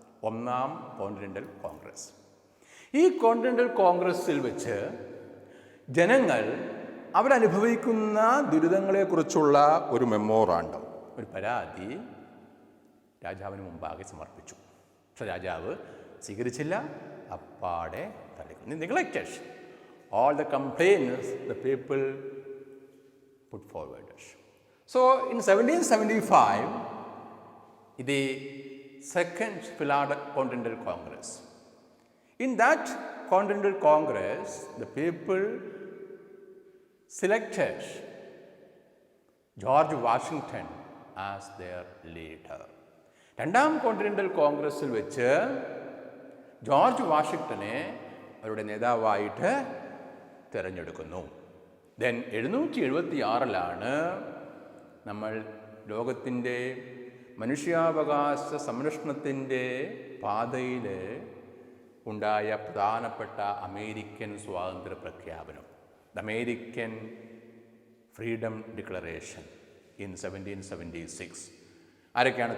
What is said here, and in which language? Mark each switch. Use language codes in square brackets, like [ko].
[ml] ഒന്നാം കോണ്ടിനെൻ്റൽ കോൺഗ്രസ്. ഈ കോണ്ടിനെൻ്റൽ കോൺഗ്രസ്സിൽ വെച്ച് ജനങ്ങൾ അവരനുഭവിക്കുന്ന ദുരിതങ്ങളെക്കുറിച്ചുള്ള ഒരു മെമ്മോറാണ്ടം, ഒരു പരാതി രാജാവിന് മുമ്പാകെ സമർപ്പിച്ചു. പക്ഷെ രാജാവ് സ്വീകരിച്ചില്ല, അപ്പാടെ തള്ളിക്കളഞ്ഞു. [en] Neglected all the complaints the people put forward. So in 1775, the Second Philadelphia Continental Congress, in that Continental Congress, the people selected George Washington as their leader. [ml] രണ്ടാം കോണ്ടിനെൻ്റൽ കോൺഗ്രസ്സിൽ വെച്ച് ജോർജ് വാഷിങ്ടനെ അവരുടെ നേതാവായിട്ട് തിരഞ്ഞെടുക്കുന്നു. ദെൻ 776 നമ്മൾ ലോകത്തിൻ്റെ മനുഷ്യാവകാശ സംരക്ഷണത്തിൻ്റെ പാതയിൽ ഉണ്ടായ പ്രധാനപ്പെട്ട അമേരിക്കൻ സ്വാതന്ത്ര്യ പ്രഖ്യാപനം, [en] The American freedom declaration in 1776. [ml] ആരൊക്കെയാണ്?